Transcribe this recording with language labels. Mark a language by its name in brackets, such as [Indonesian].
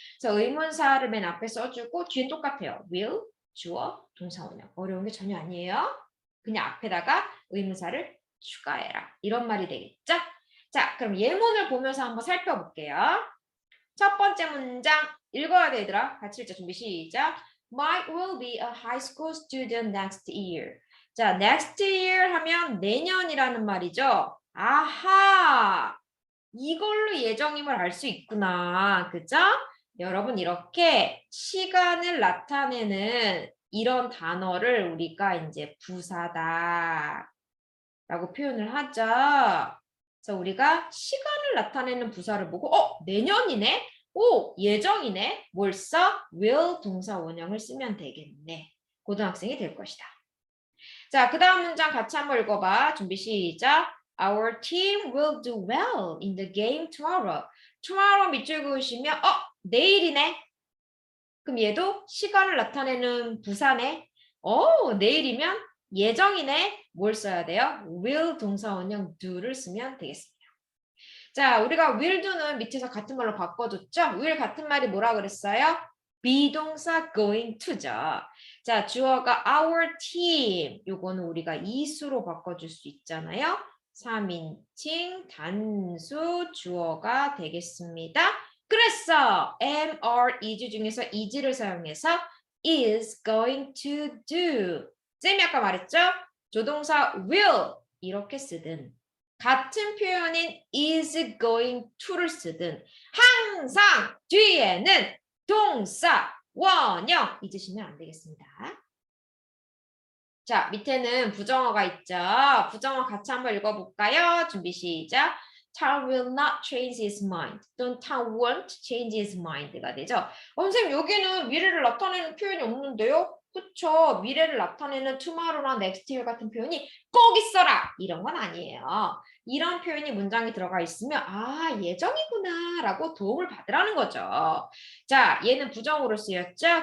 [Korean] 그래서 의문사를 맨 앞에 써주고 뒤에 똑같아요. will, 주어, 동사 원형. 어려운 게 전혀 아니에요. 그냥 앞에다가 의문사를 추가해라. 이런 말이 되겠죠? 자, 그럼 예문을 보면서 한번 살펴볼게요. 첫 번째 문장 읽어야 돼, 얘들아. 같이 읽자. 준비 시작. [English] Mike will be a high school student next year. [Korean] 자, next year 하면 내년이라는 말이죠. 아하! 이걸로 예정임을 알 수 있구나. 그죠? 여러분, 이렇게 시간을 나타내는 이런 단어를 우리가 이제 부사다 라고 표현을 하죠. 그래서 우리가 시간을 나타내는 부사를 보고 내년이네? 오, 예정이네? 뭘 써? will 동사 원형을 쓰면 되겠네. 고등학생이 될 것이다. 자, 그 다음 문장 같이 한번 읽어봐. 준비 시작. [English] Our team will do well in the game tomorrow. [Korean] tomorrow 밑줄 그으시면 내일이네. 그럼 얘도 시간을 나타내는 부사네. 내일이면 예정이네. 뭘 써야 돼요? will 동사 원형 do를 쓰면 되겠습니다. 자, 우리가 will do는 밑에서 같은 말로 바꿔줬죠? will 같은 말이 뭐라 그랬어요? 비동사 going to죠. 자, 주어가 our team. 요거는 우리가 이수로 바꿔줄 수 있잖아요. 3인칭 단수 주어가 되겠습니다. 그래서 am, are, is 중에서 is를 사용해서 is going to do. 쌤이 아까 말했죠? 조동사 will 이렇게 쓰든 같은 표현인 is going to를 쓰든 항상 뒤에는 동사, 원형 잊으시면 안 되겠습니다. 자, 밑에는 부정어가 있죠. 부정어 같이 한번 읽어볼까요? 준비 시작. [English] Tom will not change his mind. [Korean] 또는 [English] Tom won't change his mind가 되죠. [Korean] 선생님 여기는 미래를 나타내는 표현이 없는데요? 그쵸. 미래를 나타내는 tomorrow나 next year 같은 표현이 꼭 있어라. 이런 건 아니에요. 이런 표현이 문장에 들어가 있으면 예정이구나 라고 도움을 받으라는 거죠. 자, 얘는 부정으로 쓰였죠.